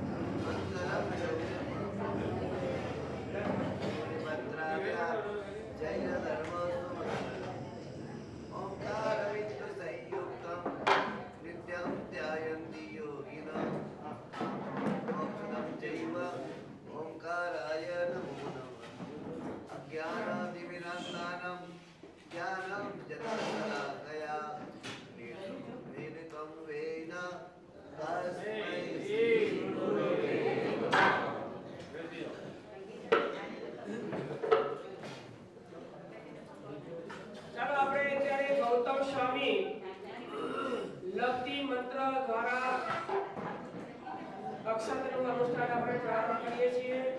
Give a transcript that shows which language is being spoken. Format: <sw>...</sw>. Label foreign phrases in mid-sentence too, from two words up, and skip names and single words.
<sa>જય ધર્મ ઓંકાર વિષ્ણુ સંયુક્તમ નિત્યમ ધ્યાયન્તિ યોગિનઃ મોક્ષદમ ચૈવ ઓંકારાય નમો નમઃ અજ્ઞાનાતિમિરાંતાનમ ज्ञानं जगत्सलाकया वेदितं वेन तस्मै श्री गुरुवे नमः।</sa> <gu>ચાલો આપણે અત્યારે ગૌતમ સ્વામી લક્તિ મંત્ર દ્વારા અક્ષરનું અનુષ્ઠાન આપણે પ્રારંભ કરીએ છીએ।</gu>